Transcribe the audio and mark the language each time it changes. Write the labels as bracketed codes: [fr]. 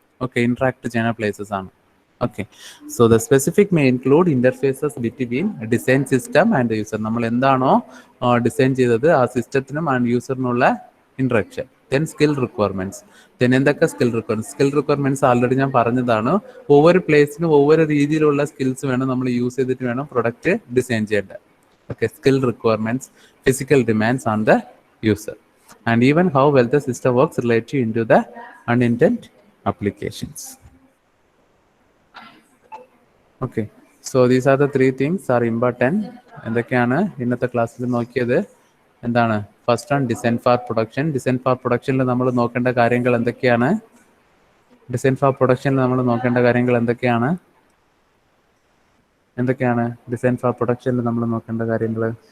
[en] okay, [ml] interact ചെയ്യുന്ന places ആണ്. [en] Okay, so the specific may include interfaces between design system and user. [ml] നമ്മൾ എന്താണോ design ചെയ്തത് ആ സിസ്റ്റത്തിനും and യൂസറിനുള്ള interaction. Then skill requirements. Then എന്തൊക്കെ skill requirements already ഞാൻ പറഞ്ഞതാണ്. ഒവ്വൊരു പ്ലേസിനും ഒവ്വൊരു രീതിയിലുള്ള സ്കിൽസ് വേണം നമ്മൾ യൂസ് ചെയ്തിട്ട് വേണം പ്രൊഡക്റ്റ് ഡിസൈൻ ചെയ്യേണ്ടത്. [en] Okay, skill requirements, physical demands on the user, and even how well the system works related into the unintended applications. Okay, so these are the 3 things are important. [ml] എന്തൊക്കെയാണ് ഇന്നത്തെ ക്ലാസ്സിൽ നോക്കിയത്? എന്താണ്? First ആണ് design for production. Design for പ്രൊഡക്ഷനിൽ നമ്മൾ നോക്കേണ്ട കാര്യങ്ങൾ എന്തൊക്കെയാണ്? ഡിസൈൻ ഫോർ പ്രൊഡക്ഷനിൽ നമ്മൾ നോക്കേണ്ട കാര്യങ്ങൾ എന്തൊക്കെയാണ്? ഡിസൈൻ ഫോർ പ്രൊഡക്ഷനിൽ നമ്മൾ നോക്കേണ്ട കാര്യങ്ങൾ?